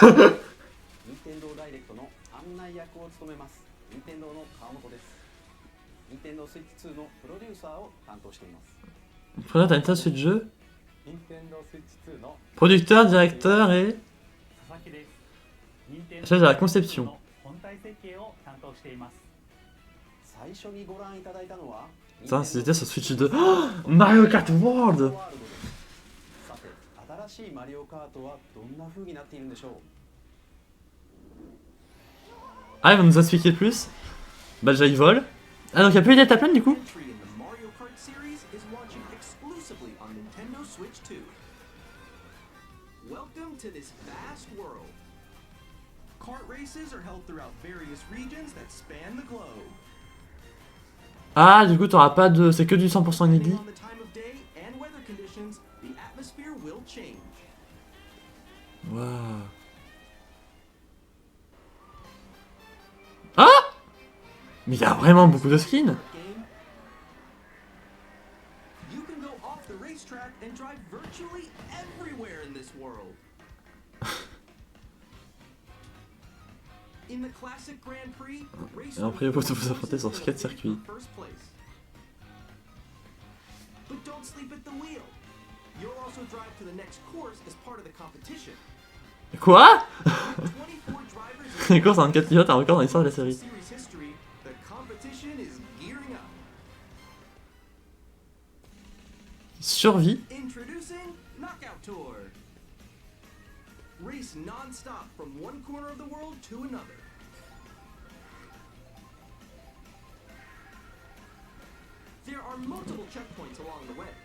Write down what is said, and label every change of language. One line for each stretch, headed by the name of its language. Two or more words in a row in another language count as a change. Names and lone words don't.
Japanese: 任天堂ダイレクトの案内役を務めます任天堂の川本です任天堂スイッチ2のプロデューサーを担当しています
French: Prenez un tas de jeu.
Japanese: 任天堂スイッチ2の
French: Producteur, directeur et
Japanese: 佐々木です。任天堂
French: chef de la conception.
Japanese: の本体設計を担当しています。最初にご覧いただいたのは
French: Putain, c'était sur Switch 2. Oh, Mario Kart World.
Japanese: さて新しいマリオカートはどんな風になっているんでしょう
French: Ah, il va nous expliquer plus. Bah déjà il vole. Ah donc il y a plus d'être à plein du coup.
English: Entry in the Mario Kart series is launching exclusively on Nintendo Switch 2. Welcome to this vast world. Kart races are held throughout various regions that span the globe.
French: Ah du coup t'auras pas de... C'est que du 100%
English: Depending
French: inédit.
English: on the time of day and weather conditions, the atmosphere will change.
French: Waouh. Ah. Mais il y a vraiment beaucoup de skins.
English: Game. You can go off the racetrack and drive virtually everywhere in this world. In the classic Grand Prix, race
French: Et après vous vous affrontez sur 4 circuits.
English: first place. But don't sleep at the wheel. You'll also drive to the next course as part of the competition.
French: Quoi?
English: 24 drivers
French: Les courses en 24 pilotes, un record dans l'histoire de la série.
English: series history, the competition is gearing up.
French: Survie.
English: Introducing Knockout Tour. Race non-stop from one corner of the world to another. There are multiple checkpoints along the way.